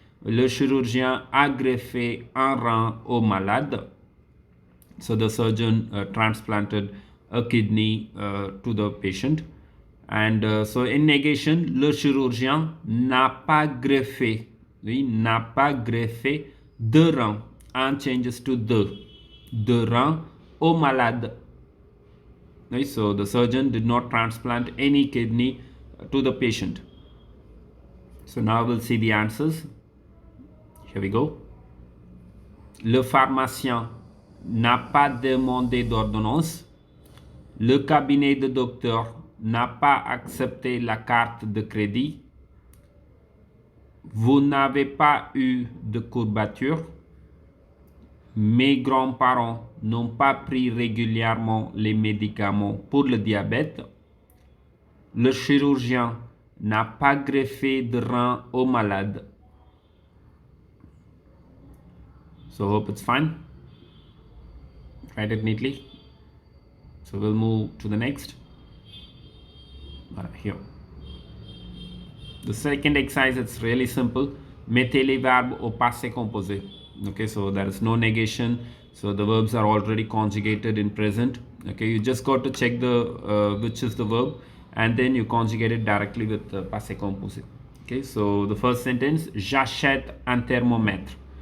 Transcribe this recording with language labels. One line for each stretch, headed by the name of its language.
French: Le chirurgien a greffé un rein au malade.
English: So the surgeon transplanted a kidney to the patient. And so in negation,
French: le chirurgien n'a pas greffé. Oui, n'a pas greffé de rein.
English: Un changes to
French: de rein au malade.
English: Right? So the surgeon did not transplant any kidney to the patient. So now we'll see the answers. Here we go.
French: Le pharmacien n'a pas demandé d'ordonnance. Le cabinet de docteur n'a pas accepté la carte de crédit. Vous n'avez pas eu de courbature. Mes grands-parents n'ont pas pris régulièrement les médicaments pour le diabète. Le chirurgien n'a pas greffé de rein au malade.
English: So hope it's fine. Write it neatly. So we'll move to the next. Here. The second exercise, it's really simple.
French: Mettez les verbes au passé composé.
English: Okay, so there is no negation. So the verbs are already conjugated in present. Okay, you just got to check the which is the verb, and then you conjugate it directly with the passé composé. Okay, so the first sentence,
French: j'achète un thermomètre.